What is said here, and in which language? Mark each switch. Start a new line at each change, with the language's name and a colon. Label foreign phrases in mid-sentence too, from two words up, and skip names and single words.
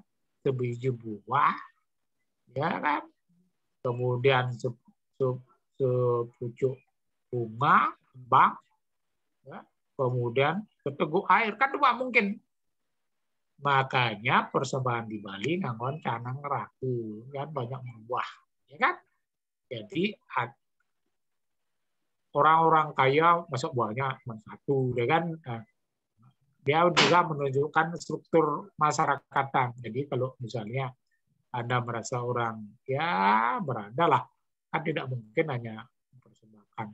Indonesian: Sebiji buah, ya kan? Kemudian sepucuk bunga, kembang, ya? Kemudian seteguk air, kan cuma mungkin. Makanya persembahan di Bali nganggon canang raku, kan banyak buah, ya kan? Jadi orang-orang kaya masuk buahnya cuma satu, ya kan? Dia juga menunjukkan struktur masyarakatan. Jadi kalau misalnya Anda merasa orang ya berada lah, kan tidak mungkin hanya mempersembahkan.